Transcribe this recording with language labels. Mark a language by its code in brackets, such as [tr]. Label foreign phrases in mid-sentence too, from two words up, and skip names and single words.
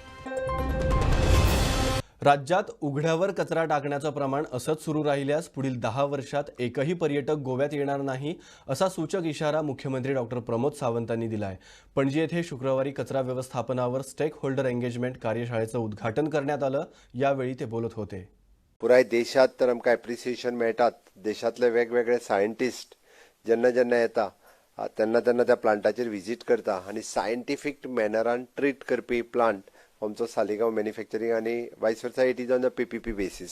[mr] राज्यात उघड्यावर कचरा टाकण्याचं प्रमाण असंच सुरू राहिल्यास पुढील 10 वर्षात एकही पर्यटक गोव्यात येणार नाही, असा सूचक इशारा मुख्यमंत्री डॉक्टर प्रमोद सावंतांनी दिलाय. पणजी येथे शुक्रवारी कचरा व्यवस्थापनावर [en] stake holder engagement [mr] कार्यशाळेचं उद्घाटन करण्यात आलं. यावेळी ते बोलत होते. [kok] पुराय देशात तर आमकां एप्रिसिएशन मेळटात. देशातले वेगवेगळे सायंटिस्ट जेन्ना जेन्ना येता तेन्ना तेन्ना त्या प्लांटाचेर विजीट करता आनी [en] scientific manneran [kok] ट्रीट करपी प्लांट आमचो सालिगांव मॅन्युफॅक्चरींग आनी [en] vice versa it is on the PPP basis.